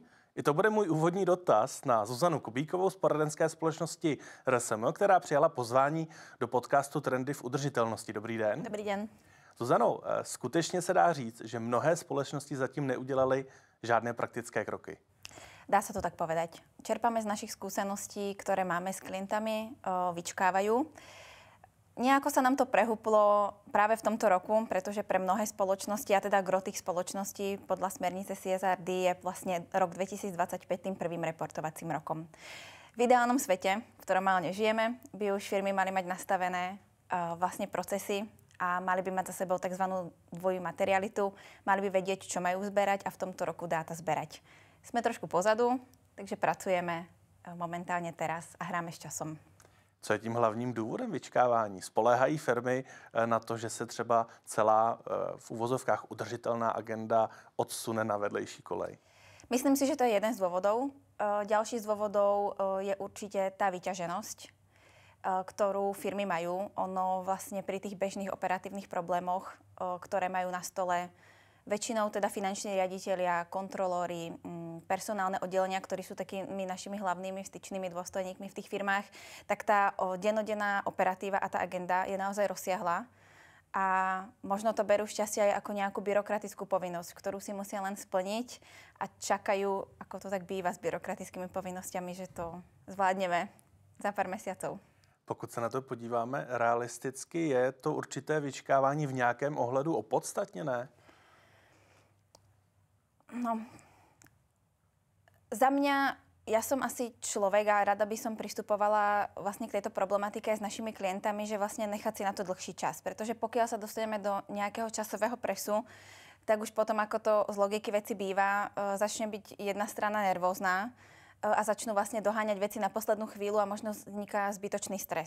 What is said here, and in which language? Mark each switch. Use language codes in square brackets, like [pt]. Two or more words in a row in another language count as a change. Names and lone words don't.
[cs] I to bude můj úvodní dotaz na Zuzanu Kubíkovou z poradenské společnosti RSM, která přijala pozvání do podcastu Trendy v udržitelnosti. Dobrý den. Dobrý den. Zuzano, skutečně se dá říct, že mnohé společnosti zatím neudělali žádné praktické kroky? [sk] Dá sa to tak povedať. Čerpáme z našich skúseností, ktoré máme s klientami, vyčkávajú. Nejako sa nám to prehúplo práve v tomto roku, pretože pre mnohé spoločnosti, a teda gro tých spoločností podľa smernice CSRD je vlastne rok 2025 tým prvým reportovacím rokom. V ideálnom svete, v ktorom ale nežijeme, by už firmy mali mať nastavené vlastne procesy a mali by mať za sebou tzv. Dvojú materialitu, mali by vedieť, čo majú zberať a v tomto roku dáta zberať. Sme trošku pozadu, takže pracujeme momentálně teraz a hráme s časom. [cs] Co je tím hlavním důvodem vyčkávání? Spoléhají firmy na to, že se třeba celá v uvozovkách udržitelná agenda odsune na vedlejší kolej? [sk] Myslím si, že to je jeden z dôvodov. Ďalší z dôvodov je určite tá vyťaženosť, ktorú firmy majú. Ono vlastne pri tých bežných operatívnych problémoch, ktoré majú na stole väčšinou teda finanční riaditelia, kontrolóri, personálne oddelenia, ktorí sú takými našimi hlavnými styčnými dôstojníkmi v tých firmách, tak tá dennodenná operatíva a tá agenda je naozaj rozsiahla. A možno to berú šťastie aj ako nejakú byrokratickú povinnosť, ktorú si musia len splniť a čakajú, ako to tak býva s byrokratickými povinnosťami, že to zvládneme za pár mesiacov. [cs] Pokud se na to podíváme realisticky, je to určité vyčkávání v nějakém ohledu opodstatněné? [sk] No, za mňa, ja som asi človek a rada by som pristupovala vlastne k tejto problematike s našimi klientami, že vlastne nechať si na to dlhší čas. Pretože pokiaľ sa dostaneme do nejakého časového presu, tak už potom, ako to z logiky veci býva, začne byť jedna strana nervózna a začnú vlastne doháňať veci na poslednú chvíľu a možno vzniká zbytočný stres.